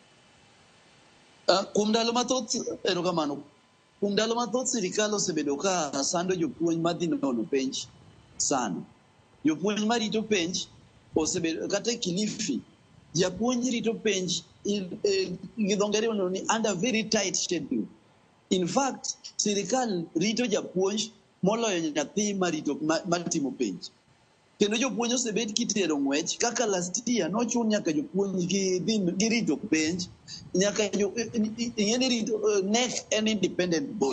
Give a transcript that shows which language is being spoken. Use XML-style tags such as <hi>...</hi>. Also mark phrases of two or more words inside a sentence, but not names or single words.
<luo>Kuom ndalo mathoth, erokamano. Kuom ndalo mathoth sirikal osebedo ka sando jopuonj madhi nono penj sana. Jopuonj marito penj osebedo kata Kilifi, japuonj rito penj gi dho ngere ni</luo> <en>under very tight schedule. In fact,</en> <luo>sirikal rito japuonj moloyo nyathi matimo penj. Kendo jopuonj osebed kitero ng'wech kaka</luo> <en>last year</en> <luo>nochun nyaka jopuonj gi rito penj nyaka ing'eni rito NEC en</luo> <en>independent body.</en>